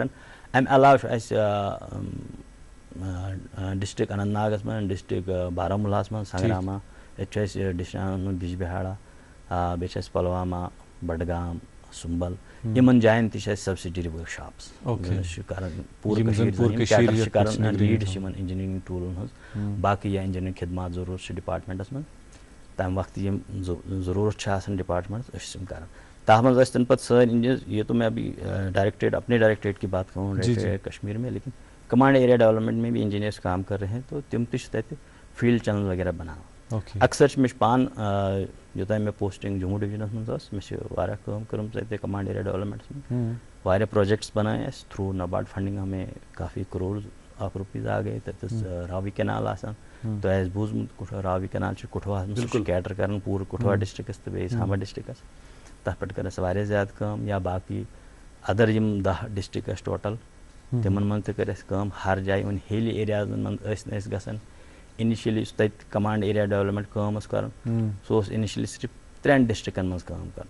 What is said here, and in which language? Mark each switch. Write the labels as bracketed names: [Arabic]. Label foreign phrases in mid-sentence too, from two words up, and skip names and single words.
[Kashmiri] اَمہِ علاوٕ چھُ اَسہِ ڈسٹرک اننت ناگس منٛز ڈسٹرک بارہمولاہس منٛز سنگراما ییٚتہِ چھُ اَسہِ ڈسٹرکن منٛز بِجبِہارا بیٚیہِ چھِ اَسہِ پُلوامہ بڈگام سُمبل یِمن جاین تہِ چھِ اَسہِ سبسِڈری ؤرٕک شاپٕس چھِ کران پوٗرٕ کٔشیٖر چھِ کران لیٖڈ چھِ یِمن انجینئرنگ ٹوٗلن ہٕنٛز باقٕے یا انجینئرنگ خدمات ضروٗرت چھِ ڈپارٹمنٹس منٛز تمہِ وقتہٕ یِم ضروٗرت چھِ آسان ڈپارٹمنٹس أسۍ چھِ یِم کران. تَتھ منٛز ٲسۍ تَمہِ پتہٕ سٲنۍ انجینئر [Urdu] یہ تو میں ابھی ڈائریکٹریٹ اپنے ڈائریکٹریٹ کی بات کروں ڈائریکٹریٹ کشمیر میں لیکن [English] command area development [Urdu] میں بھی انجینئرس کام کر رہے ہیں [Kashmiri] تو تِم تہِ چھِ تَتہِ فیٖلڈ چنل وغیرہ بناوان. اکثر چھِ مےٚ چھُ پانہٕ یوٚتانۍ مےٚ پوسٹِنگ جموں ڈِوجنس منٛز ٲس مےٚ چھِ واریاہ کٲم کٔرمٕژ تَتہِ [English] command area developments [Kashmiri] منٛز. واریاہ پروجیکٹس بنٲے اَسہِ [English] through NABARD funding [Urdu] ہمیں کافی [English] crore of rupees [Kashmiri] آ گٔے. تَتہِ ٲس راوی کینال آسان تۄہہِ آسہِ بوٗزمُت راوی کینال چھُ کُٹھواہس منٛز سُہ چھُ کیٹر کران پوٗرٕ کُٹھوا ڈسٹرکس تہٕ بیٚیہِ سامبا ڈسٹرکس. تتھ پٮ۪ٹھ کٔر اَسہِ واریاہ زیادٕ کٲم یا باقٕے ادر یِم 10 ڈسٹرک ٲسۍ ٹوٹل تِمن منٛز تہِ کٔر اَسہِ کٲم. ہر جایہِ وۄنۍ ہیلی ایریازن منٛز ٲسۍ نہٕ أسۍ گژھان. اِنِشلی یُس تَتہِ [English] command area development [Kashmiri] کٲم ٲس کران سُہ اوس اِنِشلی صرف 3 ڈسٹرکن منٛز کٲم کران.